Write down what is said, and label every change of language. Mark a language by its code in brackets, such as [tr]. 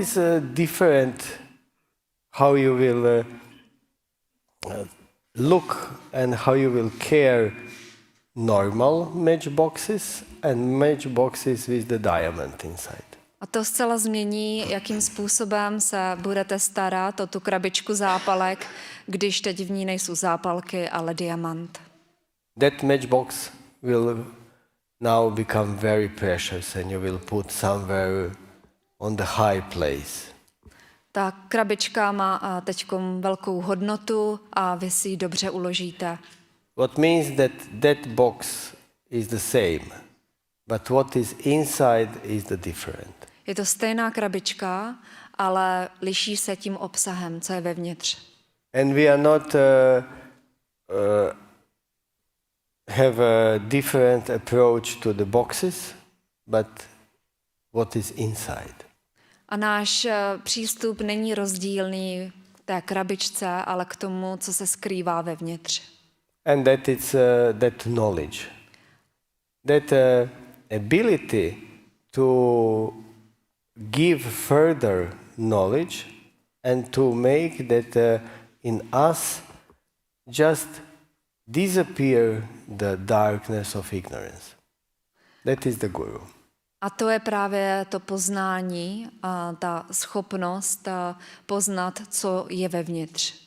[en] is different how you will look and how you will care normal matchboxes and matchboxes with the diamond inside. [cs] A to zcela změní, jakým způsobem se budete starat o tu krabičku zápalek, když teď v ní nejsou zápalky, ale diamant. [en] That matchbox will now become very precious and you will put somewhere on the high place. [cs] Ta krabička má teď velkou hodnotu a vy si ji dobře uložíte. [en] What means that that box is the same, but what is inside is the different. [cs] Je to stejná krabička, ale liší se tím obsahem, co je vevnitř. [en] And we are not have a different approach to the boxes, but what is inside. [cs] A náš přístup není rozdílný k té krabičce, ale k tomu, co se skrývá vevnitř. [en] And that is that knowledge, that ability to give further knowledge and to make that in us just disappear the darkness of ignorance. That is the Guru. [cs] A to je právě to poznání, ta schopnost poznat, co je vevnitř.